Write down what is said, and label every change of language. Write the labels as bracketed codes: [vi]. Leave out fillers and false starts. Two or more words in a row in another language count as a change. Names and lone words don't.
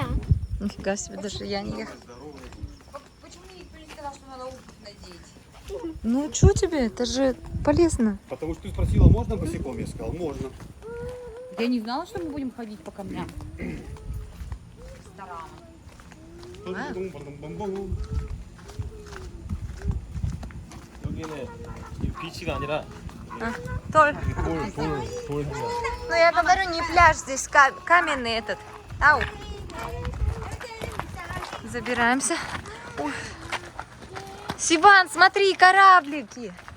[ru] Нифига себе, даже я не ехала. Почему никто не сказал, что надо обувь надеть? Ну, что тебе? Это же полезно. Потому что ты спросила, можно босиком? Я сказал, можно. Я не знала, что мы будем ходить по камням. [ko] 여기는 이 비치가 아니라 [ru] Толь. [ko] 돌 [ru] Ну я говорю, не пляж, здесь каменный этот. Ау. Забираемся. Ух. Сиван, смотри, кораблики.